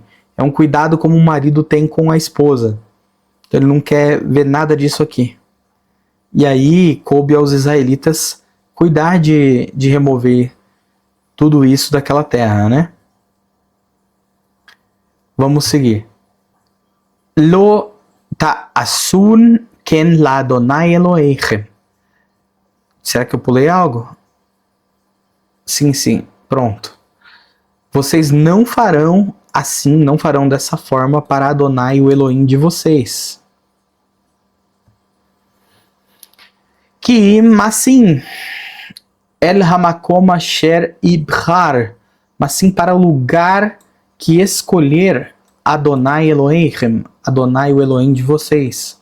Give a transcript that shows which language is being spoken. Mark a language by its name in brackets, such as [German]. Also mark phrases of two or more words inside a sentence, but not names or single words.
[Portuguese] É um cuidado como um marido tem com a esposa. Então, ele não quer ver nada disso aqui. E aí, coube aos israelitas cuidar de remover tudo isso daquela terra, né? Vamos seguir. [Hebrew] לא תעשון כן לאדני אלהיכם. [Portuguese] Será que eu pulei algo? Sim. Pronto. Vocês não farão assim, não farão dessa forma para Adonai, o Elohim de vocês. Que, mas sim, [Hebrew] אל המקום אשר יבחר, [Portuguese] mas sim para o lugar que escolher [Hebrew] אדני אלהים, [Portuguese] Adonai o Elohim de vocês.